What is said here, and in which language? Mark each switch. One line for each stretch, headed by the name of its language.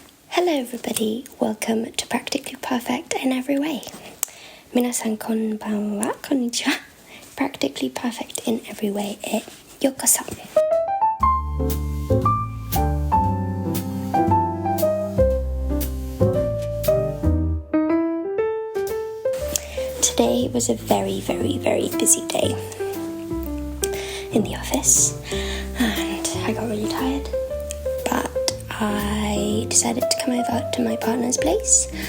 English: Hello everybody, welcome to Practically Perfect in Every Way.
Japanese: 皆さんこんばんは、こんにちは。 Practically Perfect in Every Way へようこそ。
English: Today was a very busy day in the office and I got really tired, but I decided to come over to my partner's place.